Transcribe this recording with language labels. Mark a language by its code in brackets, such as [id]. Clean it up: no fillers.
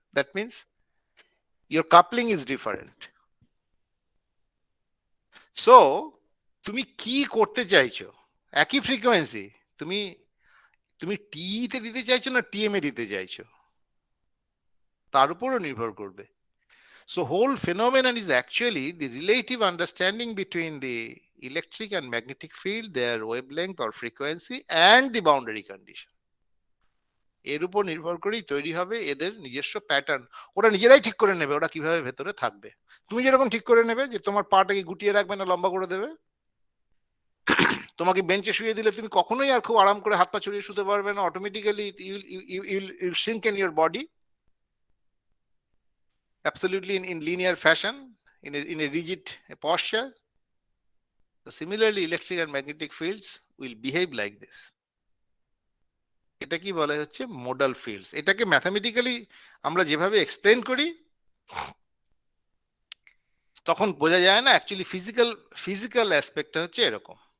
[en] That means your coupling is different. [bn] So তুমি কি করতে চাইছো? একই ফ্রিকোয়েন্সি তুমি তুমি টি তে দিতে চাইছো না টিএম এ দিতে চাইছো, তার উপরও নির্ভর করবে। [en] So whole phenomenon is actually the relative understanding between the electric and magnetic field, their wavelength or frequency, and the boundary condition. [bn] এর উপর নির্ভর করেই তৈরি হবে এদের নিজস্ব প্যাটার্ন। ওরা নিজেরাই ঠিক করে নেবে ওরা কিভাবে ভেতরে থাকবে। তুমি যেরকম ঠিক করে নেবে যে তোমার পাটাকে গুটিয়ে রাখবে না লম্বা করে দেবে, তোমাকে বেঞ্চে শুয়ে দিলে তুমি কখনোই আর খুব আরাম করে হাত পা ছড়িয়ে শুতে পারবে না, [en] Automatically you'll shrink in your body absolutely in linear fashion, in a rigid posture. So similarly, electric and magnetic fields will behave like this. [bn] এটা কি বলা হচ্ছে মোডাল ফিল্ডস। এটাকে ম্যাথামেটিক্যালি আমরা যেভাবে এক্সপ্লেন করি তখন বোঝা যায় না, অ্যাকচুয়ালি ফিজিক্যাল অ্যাসপেক্টটা হচ্ছে এরকম।